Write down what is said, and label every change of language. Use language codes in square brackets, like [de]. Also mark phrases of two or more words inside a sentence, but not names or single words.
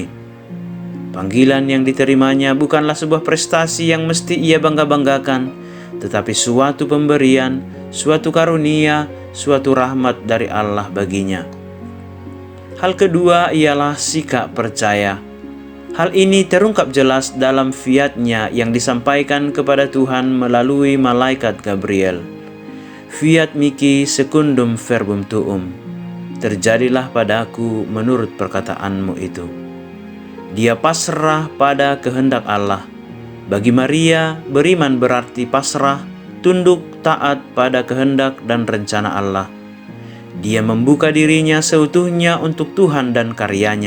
[id] Panggilan yang diterimanya bukanlah sebuah prestasi yang mesti ia bangga-banggakan, tetapi suatu pemberian, suatu karunia, suatu rahmat dari Allah baginya. Hal kedua ialah sikap percaya. Hal ini terungkap jelas dalam fiat-Nya yang disampaikan kepada Tuhan melalui malaikat Gabriel. [la] Fiat mihi secundum verbum tuum. [id] Terjadilah padaku menurut perkataanmu itu. Dia pasrah pada kehendak Allah. Bagi Maria, beriman berarti pasrah, tunduk, taat pada kehendak dan rencana Allah. Dia membuka dirinya seutuhnya untuk Tuhan dan karyanya.